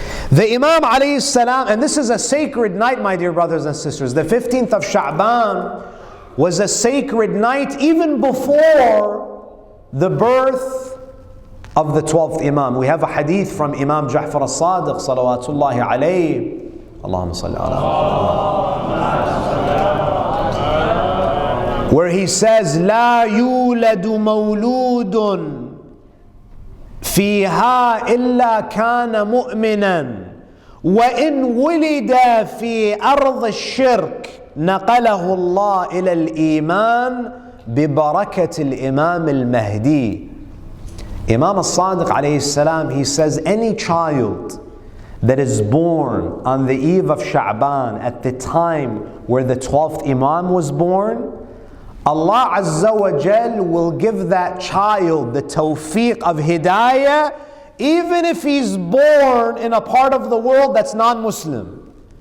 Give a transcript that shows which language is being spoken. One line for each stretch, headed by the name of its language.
English: The Imam alayhi salam, and this is a sacred night, my dear brothers and sisters. The 15th of Sha'ban was a sacred night even before the birth of the 12th Imam. We have a hadith from Imam Ja'far as-Sadiq salawatullahi alayhi.
Arabic: Allahumma salli ala,
English: where he says,
Arabic: لا يولد مولود فيها إلا كان مؤمنا وإن ولد في أرض الشرك نقله الله إلى الإيمان ببركة الإمام المهدي.
English: Imam as-Sadiq alayhi salam, he says, any child that is born on the eve of Sha'ban at the time where the 12th Imam was born, Allah Azza wa Jal will give that child the tawfiq of hidayah, even if he's born in a part of the world that's non-Muslim.